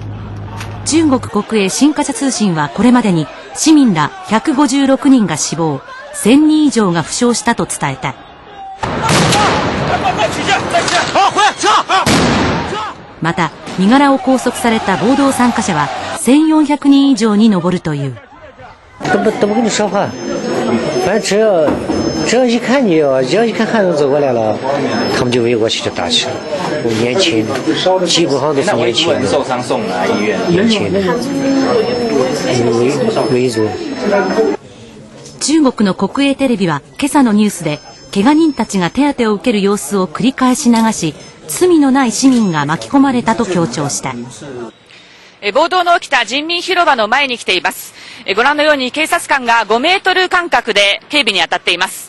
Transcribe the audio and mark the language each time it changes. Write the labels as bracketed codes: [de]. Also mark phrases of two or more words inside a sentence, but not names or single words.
[ja] 中国国営新華社通信はこれまでに市民ら156人が死亡、1000人以上が負傷したと伝えた。また身柄を拘束された暴動参加者は1400人以上に上るという。 [zh] 都不跟你说话，反正只要一看你只要一看汉人走过来了，他们就围过去就打起来。年轻，基本上都是年轻的，受伤送来医院，年轻的，围住。 [ja] 中国の国営テレビは今朝のニュースで怪我人たちが手当てを受ける様子を繰り返し流し、罪のない市民が巻き込まれたと強調した。暴動の起きた人民広場の前に来ています。ご覧のように警察官が5メートル間隔で警備に当たっています。